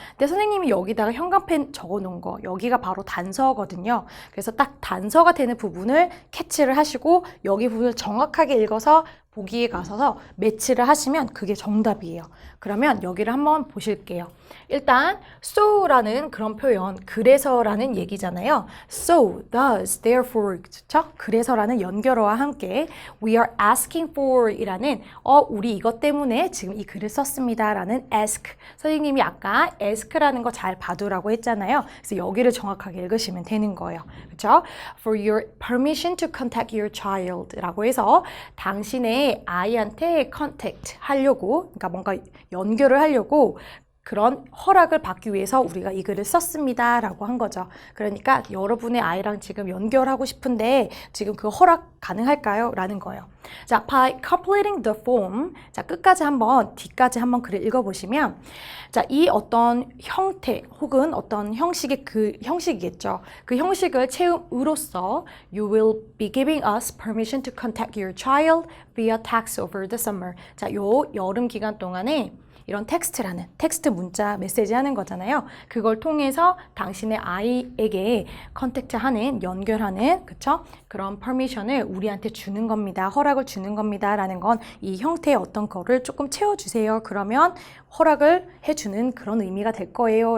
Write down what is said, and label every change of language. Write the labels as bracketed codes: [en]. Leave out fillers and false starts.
[ko] 근데 선생님이 여기다가 형광펜 적어 놓은 거 여기가 바로 단서거든요. 그래서 딱 단서가 되는 부분을 캐치를 하시고 여기 부분을 정확하게 읽어서 보기에 가셔서 매치를 하시면 그게 정답이에요. 그러면 여기를 한번 보실게요. 일단 so라는 그런 표현, 그래서라는 얘기잖아요. [en] So, thus, therefore, 그렇죠? [ko] 그래서라는 연결어와 함께 [en] we are asking for [ko] 이라는 우리 이것 때문에 지금 이 글을 썼습니다 라는 ask. 선생님이 아까 ask라는 거 잘 봐두라고 했잖아요. 그래서 여기를 정확하게 읽으시면 되는 거예요. 그렇죠? [en] For your permission to contact your child [ko] 라고 해서 당신의 아이한테 contact 하려고, 그러니까 뭔가 연결을 하려고 그런 허락을 받기 위해서 우리가 이 글을 썼습니다 라고 한 거죠. 그러니까 여러분의 아이랑 지금 연결하고 싶은데 지금 그 허락 가능할까요? 라는 거예요. 자, [en] by completing the form, [ko] 자, 끝까지 한번, 뒤까지 한번 글을 읽어보시면, 자, 이 어떤 형태 혹은 어떤 형식의 그 형식이겠죠. 그 형식을 채움으로써 [en] you will be giving us permission to contact your child via text over the summer. [ko] 자, 요 여름 기간 동안에 이런 텍스트 문자 메시지 하는 거잖아요. 그걸 통해서 당신의 아이에게 컨택트하는, 연결하는, 그쵸? 그런 퍼미션을 우리한테 주는 겁니다. 허락을 주는 겁니다. 라는 건 이 형태의 어떤 거를 조금 채워주세요. 그러면 허락을 해주는 그런 의미가 될 거예요.